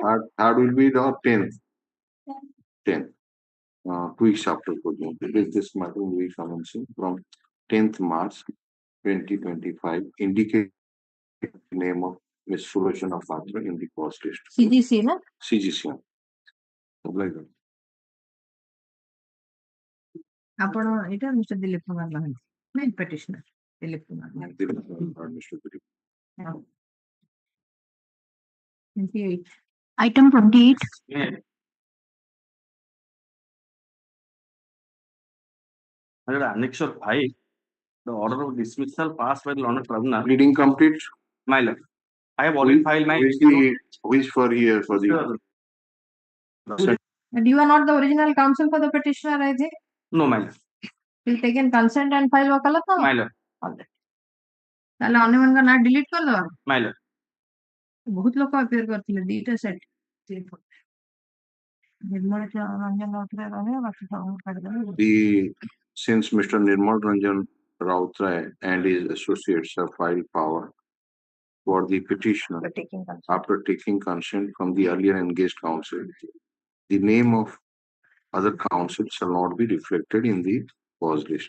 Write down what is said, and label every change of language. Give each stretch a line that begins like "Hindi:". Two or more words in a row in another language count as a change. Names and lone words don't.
English: Third will be the 10th. 10th. 2 weeks after this matter will be commencing from 10th March 2025. Indicate the name of Ms. Sulochana Patra in the cost list. CGC, na? CGC. Like that.
Odia: ଆପଣ ଏଇଟା ମିଷ୍ଟର ଦିଲ୍ଲୀପ କୁମାର ନାହାନ୍ତି ନାଇଁ petitioner ଦିଲ୍ଲୀପ କୁମାର
English: Mr. Dilip. 28. Item 28. Annex 5, the order of dismissal passed by the London Tribunal. Reading complete. My lord, I have already filed my. Which for here for the. And you are not the original counsel for the petitioner, I think. No, my lord. Will taken consent and file Wakalatnama. My lord.
Odia: ତାହେଲେ ଅନ୍ୟମାନଙ୍କ ନାଁ ଡିଲିଟ କରିଦବା।
English: My lord.
Odia: ବହୁତ ଲୋକ appear କରିଥିଲେ ଦିଟା ସେଟ୍ ନିର୍ମଳ ରଞ୍ଜନ ରାଉତରାୟ ରହିବ ବାକି ସବୁ କାଟିଦେବେ।
English: Since Mr. Nirmal Ranjan Rautray and his associates have filed power for the petitioner after taking consent from the earlier engaged counsel, the name of other counsel shall not be reflected in the cause list.